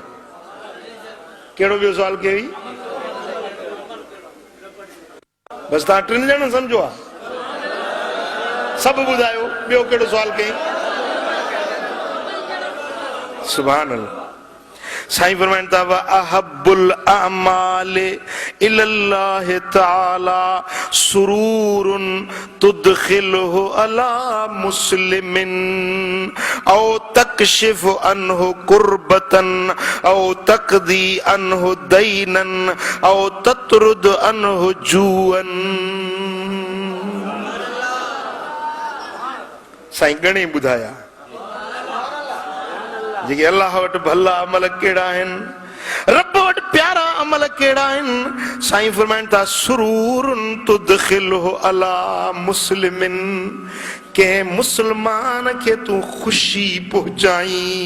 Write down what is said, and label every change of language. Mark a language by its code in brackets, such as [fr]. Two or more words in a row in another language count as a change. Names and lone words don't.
[sd] कहिड़ो ॿियो सुवाल कयो? बसि तव्हां टिनि ॼणनि सम्झो आहे? सभु ॿुधायो ॿियो कहिड़ो सुवाल कई? [ar] سبحان الله. [sd] साईं फरमाइनि था [ar] أحب الأعمال إلى الله تعالى سرور تدخله على مسلم أو تكشف عنه كربة أو تقضي عنه دينا أو تطرد عنه جوعا. [sd] साईं घणे ॿुधाया जेके अल्लाह वटि भला अमल कहिड़ा आहिनि, रब वटि प्यारा अमल कहिड़ा आहिनि। साईं फरमाइनि था [ar] سرور تدخله على مسلم, [sd] कंहिं मुस्लमान खे तूं ख़ुशी पहुचाई।